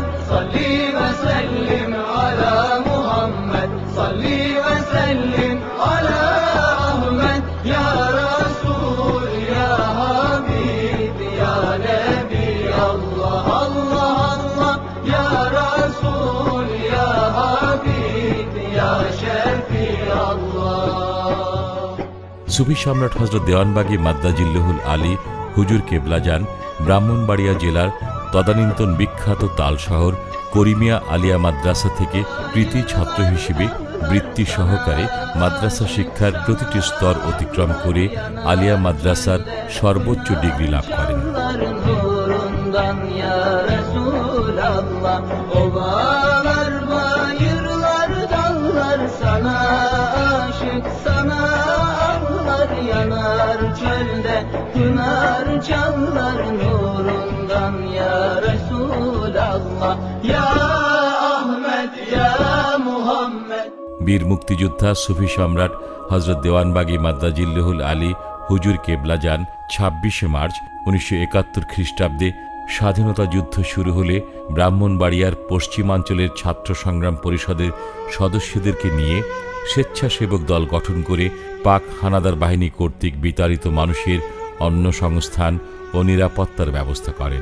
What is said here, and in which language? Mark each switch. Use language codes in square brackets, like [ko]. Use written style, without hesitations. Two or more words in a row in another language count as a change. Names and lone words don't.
[ar] صلي وسلم على محمد صلي وسلم على أحمد يا رسول يا حبيب يا نبي الله الله الله يا رسول يا حبيب يا شفيع الله। [bn] সুফি সম্রাট হযরত দেওয়ানবাগী [ar] مد ظله العالي [bn] হুজুর কেবলা যান ব্রাহ্মণবাড়িয়া জেলার তদানীন্তন বিখ্যাত তাল শহর করিমিয়া আলিয়া মাদ্রাসা থেকে কৃতি ছাত্র হিসেবে বৃত্তি সহকারে মাদ্রাসা শিক্ষার প্রতিটি স্তর অতিক্রম করে আলিয়া মাদ্রাসার সর্বোচ্চ ডিগ্রি লাভ করেন। [tr] Yanar çölde pınar canlar nurundan ya Resulallah ya Ahmet ya Muhammed। [bn] বীর মুক্তিযোদ্ধা সুফি সম্রাট হযরত দেওয়ানবাগী [ar] مد ظله العالي [bn] হুজুর কেবলা যান 26 মার্চ 1971 খ্রিস্টাব্দে স্বাধীনতা যুদ্ধ শুরু হলে ব্রাহ্মণবাড়িয়ার পশ্চিমাঞ্চলের ছাত্র সংগ্রাম পরিষদের সদস্যদেরকে নিয়ে স্বেচ্ছাসেবক দল গঠন করে পাক হানাদার বাহিনী কর্তৃক বিতাড়িত মানুষের অন্ন সংস্থান ও নিরাপত্তার ব্যবস্থা করেন।